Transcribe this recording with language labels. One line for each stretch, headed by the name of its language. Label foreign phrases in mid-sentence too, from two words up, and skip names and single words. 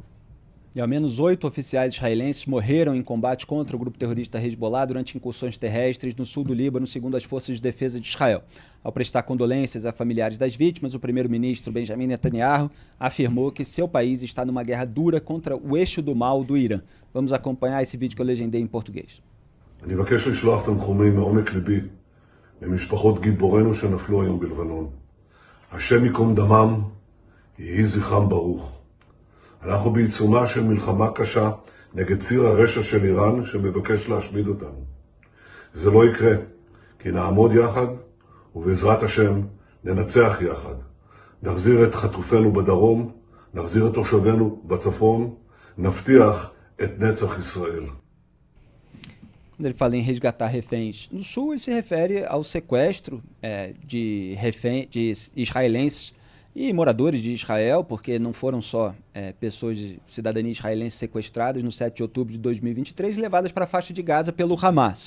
Portuguese: E ao menos 8 oficiais israelenses morreram em combate contra o grupo terrorista Hezbollah durante incursões terrestres no sul do Líbano, segundo as forças de defesa de Israel. Ao prestar condolências a familiares das vítimas, o primeiro-ministro Benjamin Netanyahu afirmou que seu país está numa guerra dura contra o eixo do mal do Irã. Vamos acompanhar esse vídeo que eu legendei em português.
Hebrew: אני מבקש לשלוח תנחומים מעומק ליבי למשפחות גיבורינו שנפלו היום בלבנון. השם ייקום דמם, יהי זכרם ברוך. אנחנו בעיצומה של מלחמה קשה נגד ציר הרשע של איראן שמבקש להשמיד אותנו. זה לא יקרה, כי נעמוד יחד ובעזרת השם ננצח יחד. נחזיר את חטופינו בדרום, נחזיר את תושבינו בצפון, נבטיח את נצח ישראל.
Portuguese: Quando ele fala em resgatar reféns no sul, ele se refere ao sequestro de israelenses e moradores de Israel, porque não foram só pessoas de cidadania israelense sequestradas no 7 de outubro de 2023 e levadas para a faixa de Gaza pelo Hamas.